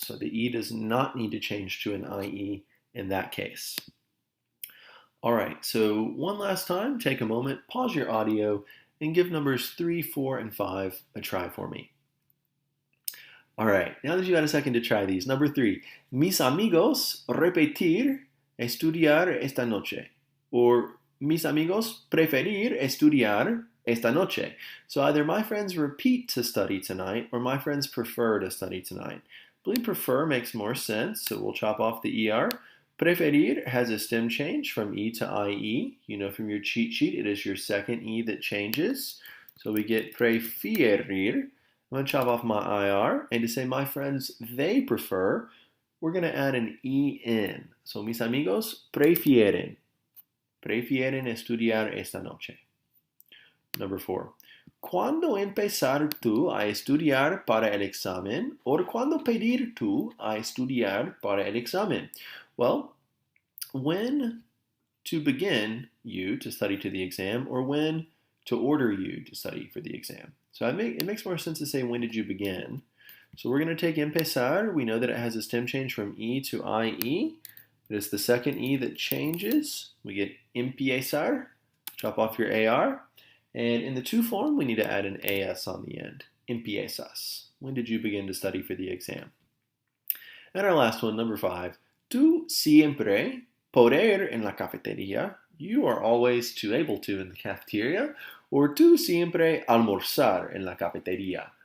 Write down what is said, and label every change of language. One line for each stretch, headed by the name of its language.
English: So the E does not need to change to an IE in that case. All right, so one last time, take a moment, pause your audio, and give numbers 3, 4, and 5 a try for me. All right, now that you had a second to try these. Number 3,
Spanish: mis amigos repetir estudiar esta noche. Or mis amigos preferir estudiar esta noche.
English: So either my friends repeat to study tonight, or my friends prefer to study tonight. I believe prefer makes more sense, so we'll chop off the ER. Preferir has a stem change from E to IE. You know from your cheat sheet, it is your second E that changes. So we get preferir. I'm going to chop off my IR. And to say my friends, they prefer, we're going to add an EN.
Spanish: So mis amigos prefieren. Prefieren estudiar esta noche.
English: Number 4.
Spanish: ¿Cuándo empezar tú a estudiar para el examen? ¿O cuándo pedir tú a estudiar para el examen?
English: Well, when to begin you to study to the exam, or when to order you to study for the exam. So it makes more sense to say when did you begin. So we're going to take empezar. We know that it has a stem change from E to IE. It's the second E that changes. We get empiezar. Chop off your AR. And in the to form, we need to add an AS on the end. Empiezas. When did you begin to study for the exam? And our last one, number 5.
Spanish: Tú siempre poder en la cafetería.
English: You are always to able to in the cafeteria.
Spanish: Or tú siempre almorzar en la cafetería.